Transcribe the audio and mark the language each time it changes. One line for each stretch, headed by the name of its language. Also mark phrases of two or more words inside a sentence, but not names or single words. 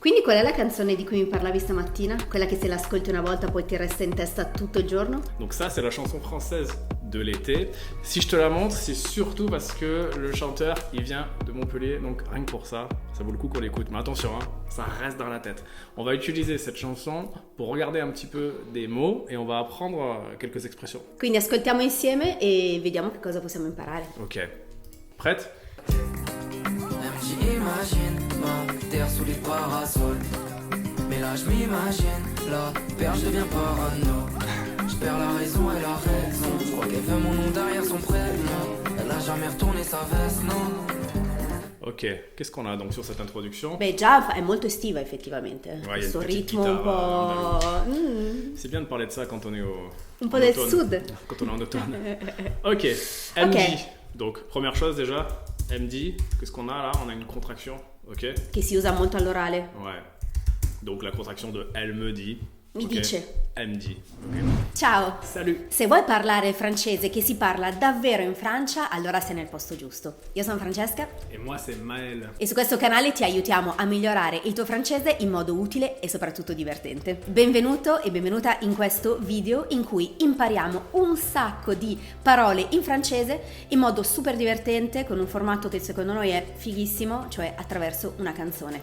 Italian: Quindi qual è la canzone di cui mi parlavi stamattina? Quella che se l'ascolti una volta poi ti resta in testa tutto il giorno?
French: Donc ça, c'est la chanson française de l'été. Si je te la montre, c'est surtout parce que le chanteur, il vient de Montpellier, donc rien que pour ça, ça vaut le coup qu'on l'écoute. Mais attention, hein, ça reste dans la tête. On va utiliser cette chanson pour regarder un petit peu des mots et on va apprendre quelques expressions.
Italian: Quindi ascoltiamo insieme e vediamo che cosa possiamo imparare.
French: Ok. Prête? J'imagine ma terre sous les parasols. Mais là je m'imagine, la perche devient parano. Je perds la raison et la raison. Je crois qu'elle veut mon nom derrière son prénom. Elle a jamais retourné sa veste, non. Ok, qu'est-ce qu'on a donc sur cette introduction?
Italian: Beh, già è molto estiva effettivamente.
French: Ouais,
Italian: Questo
French: il y a une petite
Italian: ritmo un
French: guitare,
Italian: po'...
French: C'est bien de parler de ça quand on est
Italian: Un po'
French: en
Italian: del
French: automne.
Italian: sud.
French: Quand on est en automne. Ok, MD. Donc, première chose déjà, MD, qu'est-ce qu'on a là? On a une contraction, ok?
Italian: Che si usa molto all'orale.
French: Ouais. Donc la contraction de elle me dit.
Italian: Mi
French: ok.
Italian: dice.
French: MD. Ok.
Italian: Ciao!
French: Salut!
Italian: Se vuoi parlare francese che si parla davvero in Francia, allora sei nel posto giusto. Io sono Francesca
French: Et moi c'est Maël.
Italian: e su questo canale ti aiutiamo a migliorare il tuo francese in modo utile e soprattutto divertente. Benvenuto e benvenuta in questo video in cui impariamo un sacco di parole in francese in modo super divertente con un formato che secondo noi è fighissimo, cioè attraverso una canzone.